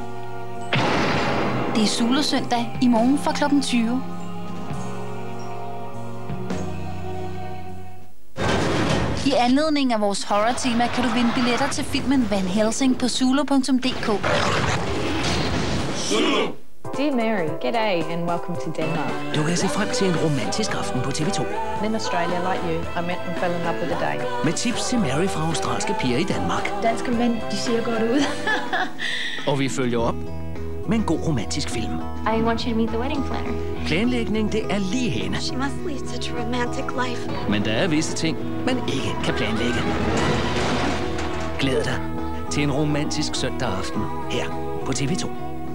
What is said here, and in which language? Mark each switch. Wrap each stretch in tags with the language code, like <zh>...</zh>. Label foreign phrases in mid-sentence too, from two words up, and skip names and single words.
<da>Det er Zulu Søndag i morgen fra kl. 20. I anledning af vores horror-tema kan du vinde billetter til filmen Van Helsing på zulu.dk. Zulu!</da> <en>Dear Mary, g'day and welcome to Denmark.</en> <da>Du kan se frem til en romantisk aften på TV2.</da> <en>In Australia, like you, I met and fell in love with a date.</en> <da>Med tips til Mary fra australske piger i Danmark. Danske mænd, de ser godt ud. Og vi følger op med en god romantisk film.</da> <en>I want you to meet the wedding planner.</en> <da>Planlægning, det er lige hende.</da> <en>She must lead such a romantic life.</en> <da>Men der er visse ting, man ikke kan planlægge. Glæd dig til en romantisk søndag aften her på TV2.</da>